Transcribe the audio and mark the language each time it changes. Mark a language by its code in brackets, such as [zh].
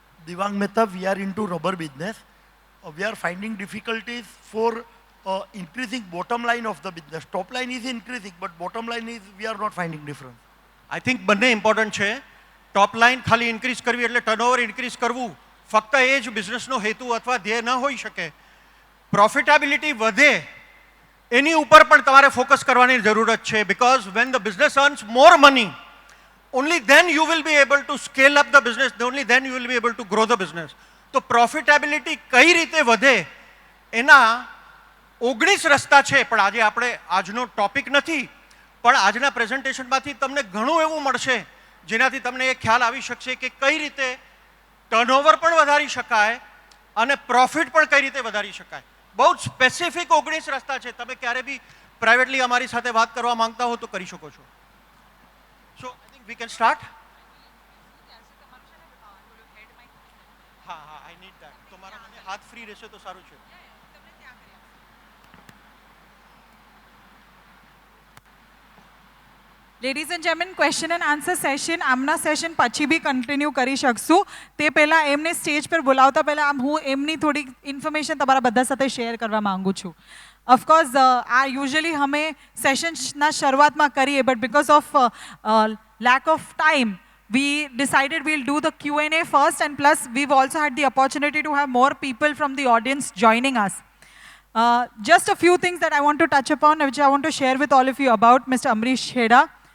[en] Divang Mehta, we are into rubber business. We are finding difficulties for increasing bottom line of the business. Top line is increasing, but bottom line is we are not finding difference. I think [gu] બંને important છે. ટોપ line ખાલી increase કરવી એટલે turnover increase કરવું ફક્ત એ જ બિઝનેસનો હેતુ અથવા ધ્યેય ન હોઈ શકે. પ્રોફિટેબિલિટી વધે એની ઉપર પણ તમારે ફોકસ કરવાની જરૂરત છે. [en] Because when the business earns more money, only then you will be able to scale up the business, only then you will be able to grow the business. [gu] તો પ્રોફિટેબિલિટી કઈ રીતે વધે એના 19 રસ્તા છે, પણ આજે આપણે આજનો ટોપિક નથી, પણ આજના પ્રેઝન્ટેશનમાંથી તમને ઘણું એવું મળશે જેનાથી તમને એ ખ્યાલ આવી શકશે કે કઈ રીતે ટર્નઓવર પણ વધારી શકાય અને પ્રોફિટ પણ કઈ રીતે વધારી શકાય. બહુ જ સ્પેસિફિક 19 રસ્તા છે. તમે ક્યારે બી પ્રાઇવેટલી અમારી સાથે વાત કરવા માંગતા હો તો કરી શકો છો. [en] So I think we can start. [gu] હા હા, [en] I need that. [gu] તો મારા મને હાથ ફ્રી રહેશે તો સારું છે. [en] ladies and gentlemen, [gu] question and answer session આમના સેશન પછી બી કન્ટિન્યુ કરી શકશું. તે પહેલાં એમને સ્ટેજ પર બોલાવતા પહેલાં હું એમની થોડી ઇન્ફોર્મેશન તમારા બધા સાથે શેર કરવા માંગુ છું. ઓફકોર્સ આ યુઝ્યુઅલી અમે સેશન્સના શરૂઆતમાં કરીએ, [en] But because of lack of time, we decided we'll do the Q&A first, and plus we've also had the opportunity to have more people from the audience joining us. Just a few things that I want to touch upon, which I want to share with all of you about Mr. Amrish Chheda.